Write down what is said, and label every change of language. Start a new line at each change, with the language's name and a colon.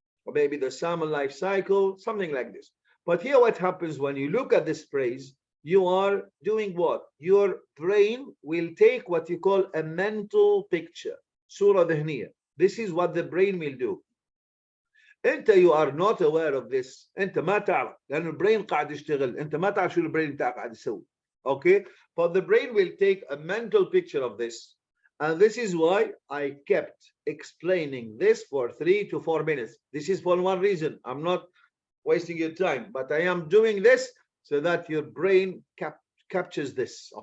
English: Or maybe the salmon life cycle, something like this. But here what happens when you look at this phrase, you are doing what? Your brain will take what you call a mental picture. Surah Dahniya. This is what the brain will do. You are not aware of this.
Arabic: انت ما تعرف لأن البرين قاعد يشتغل. انت ما تعرف شو البرين بتاعك قاعد يسوي.
English: Okay, but the brain will take a mental picture of this, and this is why I kept explaining this for 3 to 4 minutes. This is for one reason. I'm not wasting your time, but I am doing this so that your brain captures this.